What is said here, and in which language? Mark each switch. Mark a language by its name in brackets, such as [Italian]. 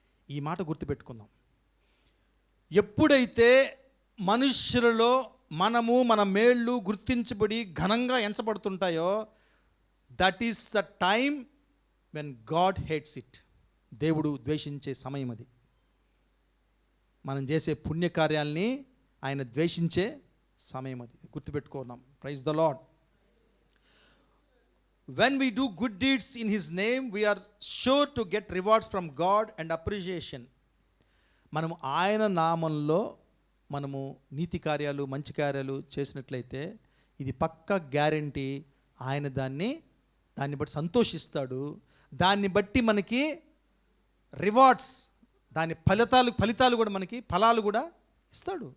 [Telugu] ఈ మాట గుర్తుపెట్టుకుందాం. ఎప్పుడైతే మనుష్యులలో మన మేళ్ళు గుర్తించబడి ఘనంగా ఎంచబడుతుంటాయో, [English] That is the time when God hates it. [Telugu] దేవుడు ద్వేషించే సమయం అది. మనం చేసే పుణ్యకార్యాల్ని ఆయన ద్వేషించే సమయం అది. గుర్తుపెట్టుకుందాం. [English] Praise the Lord. When we do good deeds in His name, we are sure to get rewards from God and appreciation. [Telugu] మనము ఆయన నామంలో మనము నీతి కార్యాలు, మంచి కార్యాలు చేసినట్లయితే ఇది పక్కా గ్యారంటీ. ఆయన దాన్ని బట్టి సంతోషిస్తాడు. దాన్ని బట్టి మనకి రివార్డ్స్, దాని ఫలితాలు కూడా మనకి ఫలాలు కూడా ఇస్తాడు.